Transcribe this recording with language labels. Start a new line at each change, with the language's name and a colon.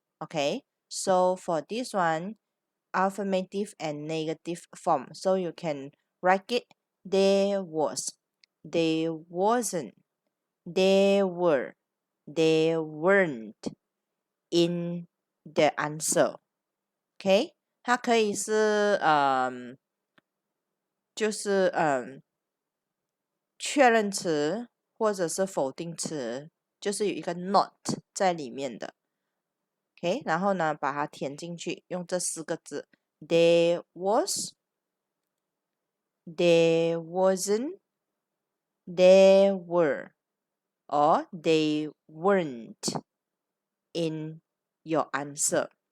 English: Okay, so for this one, affirmative and negative form. So you can write it there was, there wasn't, there were, there weren't in the answer.
Chinese: OK，它可以是就是确认词或者是否定词，就是有一个 not 在里面的。 OK，然后呢，把它填进去，用这4个字：
English: there was, there wasn't, there were, or they weren't in your answer.